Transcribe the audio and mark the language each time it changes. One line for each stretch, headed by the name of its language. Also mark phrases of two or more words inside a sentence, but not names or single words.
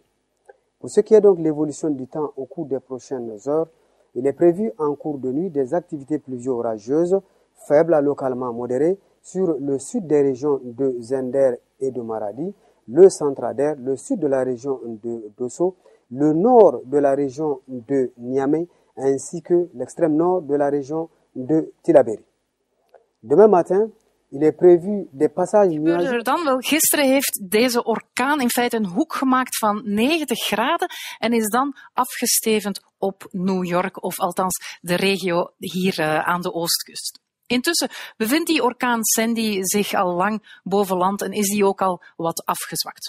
French: Pour ce qui est donc l'évolution du temps au cours des prochaines heures, il est prévu en cours de nuit des activités pluvio-orageuses faibles à localement modérées sur le sud des régions de Zender et de Maradi, le centre Ader, le sud de la région de Dosso, le nord de la région de Niamey, ainsi que l'extrême nord de la région de Tillabéri. Demain matin, il est prévu des passages nuageux.
Dutch: Dan wel, gisteren heeft deze orkaan in feite een hoek gemaakt van 90 graden en is dan afgestevend op New York, of althans de regio hier aan de oostkust. Intussen bevindt die orkaan Sandy zich al lang boven land en is die ook al wat afgezwakt.